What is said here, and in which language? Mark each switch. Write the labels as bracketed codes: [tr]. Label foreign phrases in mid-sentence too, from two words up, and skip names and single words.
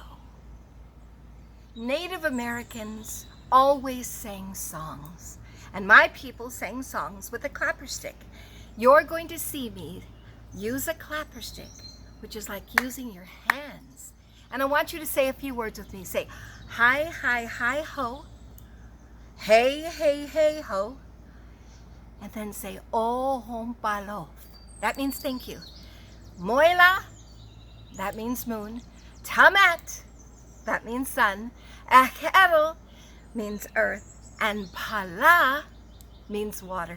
[en] Native Americans always sang songs, and my people sang songs with a clapper stick. You're going to see me use a clapper stick, which is like using your hands. And I want you to say a few words with me. Say, hi, hi, hi, ho. Hey, hey, hey, ho. And then say, oh, hom palo. That means thank you. Moila, that means moon. Tamat, that means sun. Akero means earth. And pala means water.